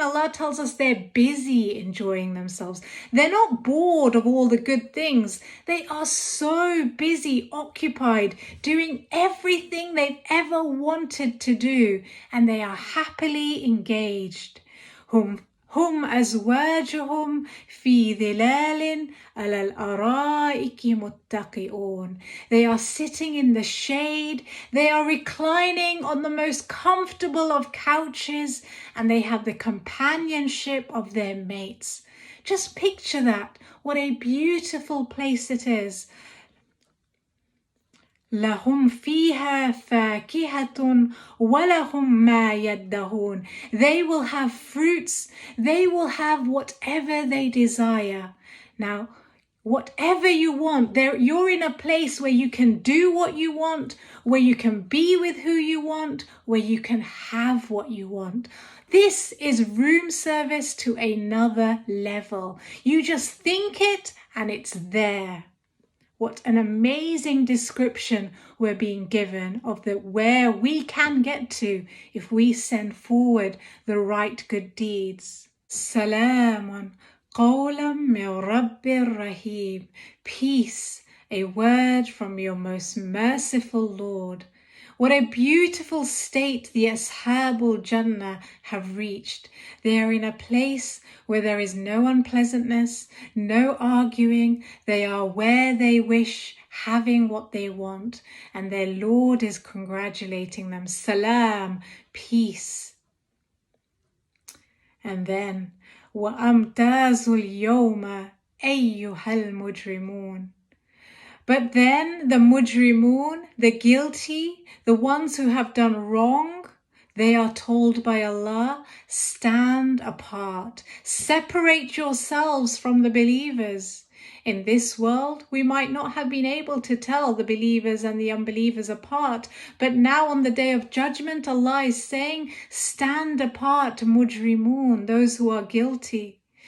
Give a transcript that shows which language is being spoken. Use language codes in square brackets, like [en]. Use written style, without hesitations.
[en] Allah tells us they're busy enjoying themselves. They're not bored of all the good things. They are so busy, occupied, doing everything they've ever wanted to do, and they are happily engaged. [ar] هم أزواجهم في ظلال على الأرائك متكئون. [en] They are sitting in the shade, they are reclining on the most comfortable of couches, and they have the companionship of their mates. Just picture that. What a beautiful place it is. [ar] لهم فيها فاكهة ولهم ما يدهون. [en] They will have fruits, they will have whatever they desire. Now, whatever you want, you're in a place where you can do what you want, where you can be with who you want, where you can have what you want. This is room service to another level. You just think it and it's there. What an amazing description we're being given of where we can get to if we send forward the right good deeds. [ar] Salamun qawlan min Rabbir Rahim. [en] Peace, a word from your most merciful Lord. What a beautiful state the Ashabul Jannah have reached. They are in a place where there is no unpleasantness, no arguing. They are where they wish, having what they want, and their Lord is congratulating them. Salam, peace. And then, [ar] وَأَمْتَازُ الْيَوْمَ أَيُّهَا الْمُجْرِمُونَ. [en] But then the mujrimun, the guilty, the ones who have done wrong, they are told by Allah, stand apart, separate yourselves from the believers. In this world, we might not have been able to tell the believers and the unbelievers apart, but now on the day of judgment, Allah is saying, stand apart, mujrimun, those who are guilty.